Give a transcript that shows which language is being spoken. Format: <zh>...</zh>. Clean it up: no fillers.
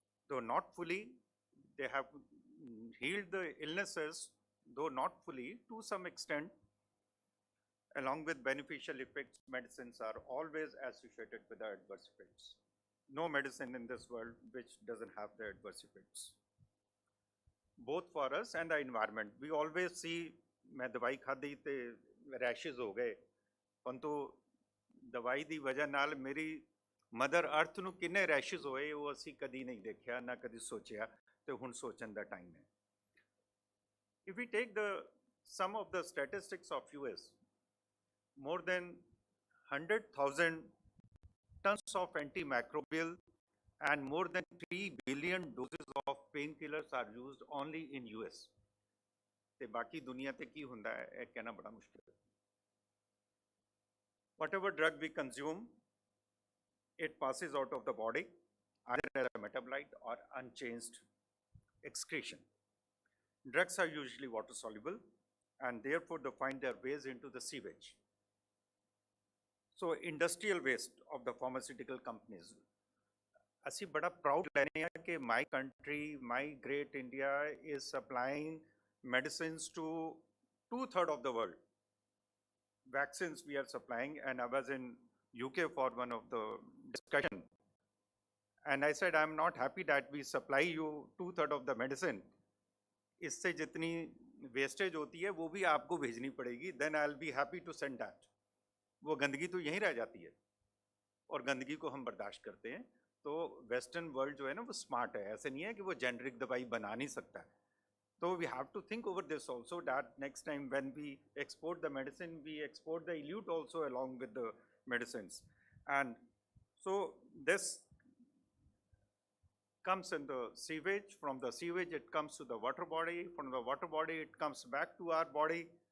<en>Though not fully, they have healed the illnesses, though not fully, to some extent. Along with beneficial effects, medicines are always associated with the adverse effects. No medicine in this world which doesn't have the adverse effects, both for us and the environment. We always see,</en> <pa>मैं दवाई खादी ते rashes हो गए, परंतु दवाई दी वजह नाल मेरी मदर अर्थ ਨੂੰ ਕਿੰਨੇ ਰੈਸ਼ेस ਹੋਏ ਉਹ ਅਸੀਂ ਕਦੀ ਨਹੀਂ ਦੇਖਿਆ ਨਾ ਕਦੀ ਸੋਚਿਆ ਤੇ ਹੁਣ ਸੋਚਣ ਦਾ ਟਾਈਮ ਹੈ.</pa> <en>If we take some of the statistics of US, more than 100,000 tons of antimicrobial and more than 3 billion doses of painkillers are used only in US.</en> <pa>ਤੇ ਬਾਕੀ ਦੁਨੀਆ ਤੇ ਕੀ ਹੁੰਦਾ ਹੈ ਇਹ ਕਹਿਣਾ ਬੜਾ ਮੁਸ਼ਕਿਲ ਹੈ.</pa> <en>Whatever drug we consume, it passes out of the body either as a metabolite or unchanged excretion. Drugs are usually water soluble and therefore they find their ways into the sewage. So industrial waste of the pharmaceutical companies.</en> <pa>ਅਸੀਂ ਬੜਾ proud ਲੈਨੇ ਆ ਕਿ</pa> <en>my country, my great India is supplying medicines to 2/3 of the world. Vaccines we are supplying, and I was in UK for one of the discussion. And I said, I'm not happy that we supply you 2/3 of the medicine.</en> <hi>इससे जितनी wastage होती है वो भी आपको भेजनी पड़ेगी.</hi> <en>Then I'll be happy to send that.</en> <hi>वो गंदगी तो यहीं रह जाती है और गंदगी को हम बर्दाश्त करते हैं. तो वेस्टर्न वर्ल्ड जो है ना वो स्मार्ट है. ऐसे नहीं है कि वो जेनरिक दवाई बना नहीं सकता है.</hi> <en>So we have to think over this also, that next time when we export the medicine, we export the elute also along with the medicines. And so this comes in the sewage. From the sewage, it comes to the water body. From the water body, it comes back to our body.</en>